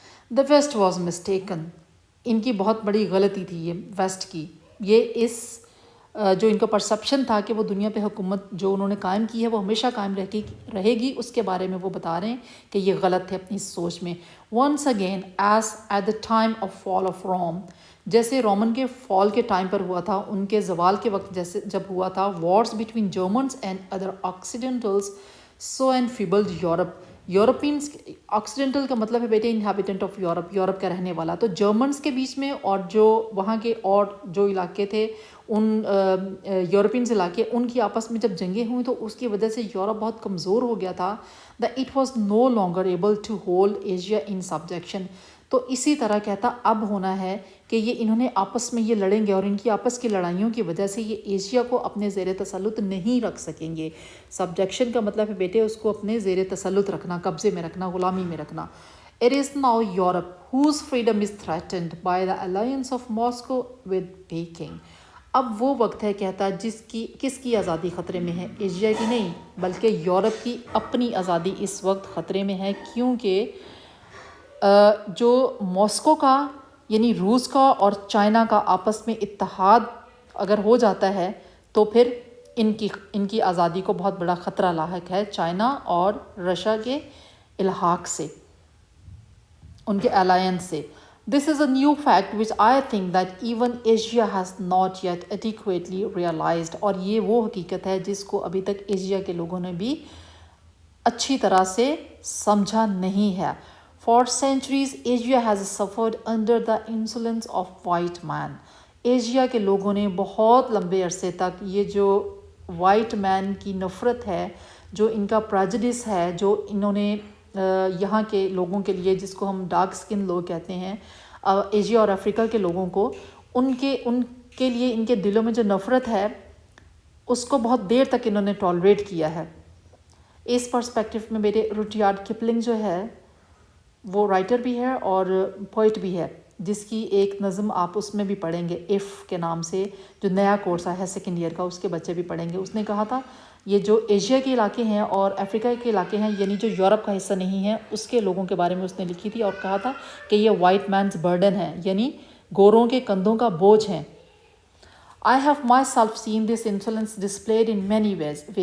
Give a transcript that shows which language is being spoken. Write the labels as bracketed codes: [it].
[en] the west was mistaken, [ur] ان کی بہت بڑی غلطی تھی یہ ویسٹ کی. یہ اس جو ان کا پرسپشن تھا کہ وہ دنیا پہ حکومت جو انہوں نے قائم کی ہے وہ ہمیشہ قائم رہے گی, اس کے بارے میں وہ بتا رہے ہیں کہ یہ غلط ہے اپنی سوچ میں. [en] once again as at the time of fall of Rome, [ur] جیسے رومن کے فال کے ٹائم پر ہوا تھا, [en] ان کے زوال کے وقت جیسے جب ہوا تھا, wars between Germans and other Occidentals so enfeebled Europe. [ur] Europeans, آکسیڈنٹل کا مطلب ہے بیٹے انہیبیٹنٹ آف یورپ, یورپ کا رہنے والا. تو جرمنس کے بیچ میں اور جو وہاں کے اور جو علاقے تھے ان یورپینس علاقے, ان کی آپس میں جب جنگیں ہوئیں تو اس کی وجہ سے یورپ بہت کمزور ہو گیا تھا. [en] It was no longer able to hold Asia in subjection. [ur] تو اسی طرح کہتا اب ہونا ہے کہ یہ انہوں نے آپس میں یہ لڑیں گے, اور ان کی آپس کی لڑائیوں کی وجہ سے یہ ایشیا کو اپنے زیر تسلط نہیں رکھ سکیں گے. سبجیکشن کا مطلب ہے بیٹے اس کو اپنے زیر تسلط رکھنا, قبضے میں رکھنا, غلامی میں رکھنا. [en] It is now Europe whose freedom is threatened by the alliance of Moscow with Peking. [ur] اب وہ وقت ہے کہتا کس کی آزادی خطرے میں ہے, ایشیا کی نہیں بلکہ یورپ کی اپنی آزادی اس وقت خطرے میں ہے, کیونکہ جو ماسکو کا یعنی روس کا اور چائنا کا آپس میں اتحاد اگر ہو جاتا ہے تو پھر ان کی آزادی کو بہت بڑا خطرہ لاحق ہے چائنا اور رشیا کے الحاق سے, ان کے الائنس سے. [en] This is a new fact which I think that even Asia has not yet adequately realized. [ur] اور یہ وہ حقیقت ہے جس کو ابھی تک ایشیا کے لوگوں نے بھی اچھی طرح سے سمجھا نہیں ہے. [en] For centuries, Asia has suffered under the insolence of white man. [ur] Asia کے لوگوں نے بہت لمبے عرصے تک یہ جو وائٹ مین کی نفرت ہے, جو ان کا پریجڈس ہے, جو انہوں نے یہاں کے لوگوں کے لیے, جس کو ہم ڈارک سکن لوگ کہتے ہیں, ایشیا اور افریقہ کے لوگوں کو, ان کے لیے ان کے دلوں میں جو نفرت ہے اس کو بہت دیر تک انہوں نے ٹالریٹ کیا ہے. اس پرسپیکٹو میں میرے روڈیارڈ کپلنگ جو ہے وہ رائٹر بھی ہے اور پوئٹ بھی ہے, جس کی ایک نظم آپ اس میں بھی پڑھیں گے, ایف کے نام سے, جو نیا کورس ہے سیکنڈ ایئر کا, اس کے بچے بھی پڑھیں گے. اس نے کہا تھا یہ جو ایشیا کے علاقے ہیں اور افریقہ کے علاقے ہیں, یعنی جو یورپ کا حصہ نہیں ہے, اس کے لوگوں کے بارے میں اس نے لکھی تھی, اور کہا تھا کہ یہ وائٹ مینز برڈن ہے, یعنی گوروں کے کندھوں کا بوجھ ہیں. [en] I have myself seen this insolence displayed in many ways.